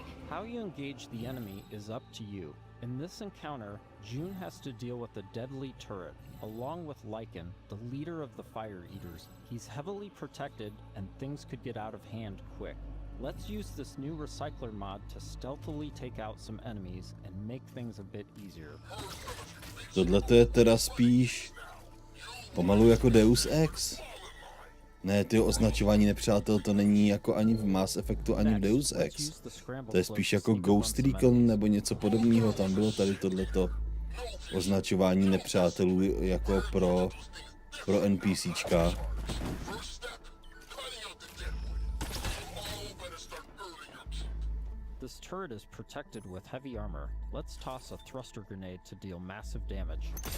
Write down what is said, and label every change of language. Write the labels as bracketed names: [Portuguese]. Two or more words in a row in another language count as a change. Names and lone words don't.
[English] How you engage the enemy is up to you. In this encounter, June has to deal with a deadly turret, along with Lycan, the leader of the Fire Eaters. He's heavily protected, and things could get out of hand quick. Let's use this new recycler mod to stealthily take out some enemies and make things a bit easier. [Czech] Tohle to je teda spíš pomalu jako Deus Ex. Ne, ty označování nepřátel to není jako ani v Mass Effectu, ani v Deus Ex. To je spíš jako Ghost Recon nebo něco podobného. Tam bylo tady tohleto označování nepřátelů jako pro NPCčka. [English] This turret is protected with heavy armor. Let's toss a thruster grenade to deal massive damage.